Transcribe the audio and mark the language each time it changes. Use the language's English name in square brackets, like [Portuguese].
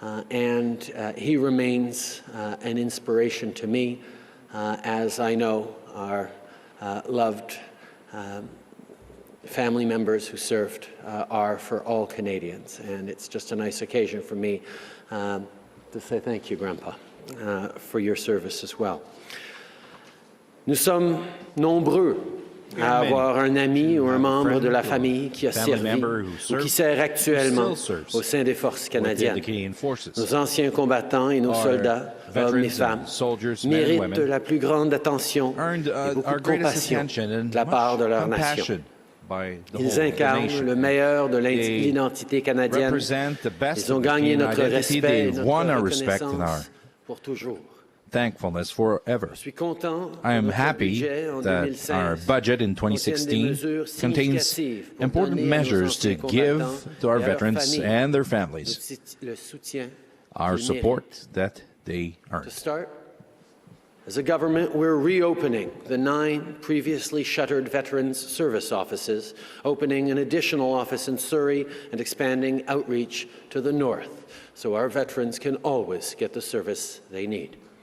[English] And he remains an inspiration to me, as I know our loved family members who served are for all Canadians. And it's just a nice occasion for me to say thank you, Grandpa, for your service as well. [French] Nous sommes nombreux à avoir un ami ou un membre de la famille qui a servi ou qui sert actuellement au sein des forces canadiennes. Nos anciens combattants et nos soldats, hommes et femmes, méritent la plus grande attention et beaucoup de compassion de la part de leur nation. Ils incarnent le meilleur de l'identité canadienne. Ils ont gagné notre respect et notre reconnaissance pour toujours. [English] Thankfulness forever. I am happy that our budget in 2016 contains important measures to give to our veterans and their families our support that they earn. To start, as a government, we're reopening the 9 previously shuttered Veterans Service offices, opening an additional office in Surrey and expanding outreach to the north so our veterans can always get the service they need.